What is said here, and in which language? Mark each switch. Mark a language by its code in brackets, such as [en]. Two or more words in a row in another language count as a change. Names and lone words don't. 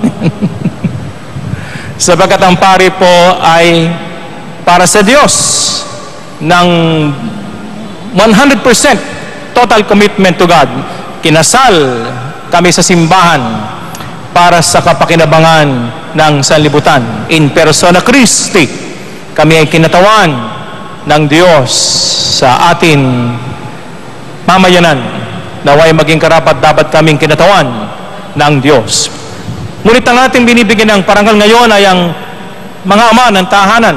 [tl] Sapagkat ang pare po ay para sa Diyos ng 100% [en] total commitment to God. [tl] Kinasal kami sa simbahan para sa kapakinabangan ng sanlibutan. [la] In persona Christi, [tl] kami ay kinatawan ng Diyos sa atin mamayanan. Naway maging karapat dapat kaming kinatawan ng Diyos. Ngunit ang ating binibigyan ng parangal ngayon ay ang mga ama ng tahanan.